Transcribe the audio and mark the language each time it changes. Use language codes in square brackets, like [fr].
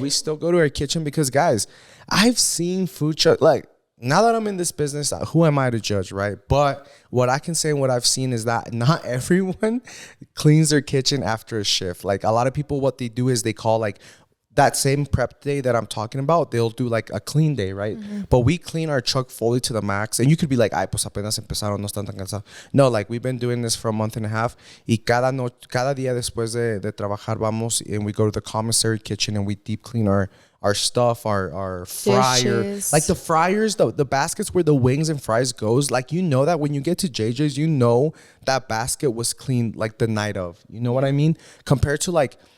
[en] we still go to our kitchen because, guys, I've seen food truck, like, now that I'm in this business, who am I to judge, right? But what I can say and what I've seen is that not everyone cleans their kitchen after a shift. Like, a lot of people, what they do is they call, like, that same prep day that I'm talking about, they'll do like a clean day, right? But we clean our truck fully to the max. And you could be like, [es] ay, pues apenas empezaron, no están tan cansados. [en] No, like we've been doing this for a month and a half. [es] Y cada día después de trabajar vamos [en] and we go to the commissary kitchen and we deep clean our stuff, our fryer. Dishes. Like the fryers, the baskets where the wings and fries goes. Like, that when you get to JJ's, that basket was cleaned like the night of. You know what I mean? Compared to like